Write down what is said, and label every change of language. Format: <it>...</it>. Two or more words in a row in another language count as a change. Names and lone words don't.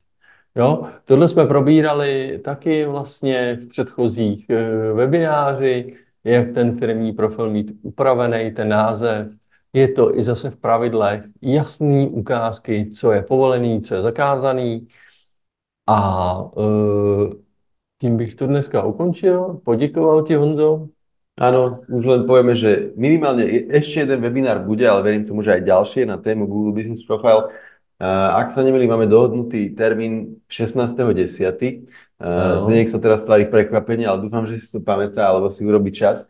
<cs>Jo, tohle jsme probírali taky vlastně v předchozích webináři, jak ten firmní profil mít upravený, ten název. Je to i zase v pravidlech jasný ukázky, co je povolený, co je zakázaný. A tím bych to dneska ukončil. Poděkoval ti, Honzo.</cs> <sk>Áno, už len povieme, že minimálne ešte jeden webinár bude, ale verím tomu, že aj ďalšie na tému Google Business Profile. Ak sa nemýlim, máme dohodnutý termín 16.10. Zdeněk sa teraz tvári prekvapenie, ale dúfam, že si to pamätá, alebo si urobí čas.</sk>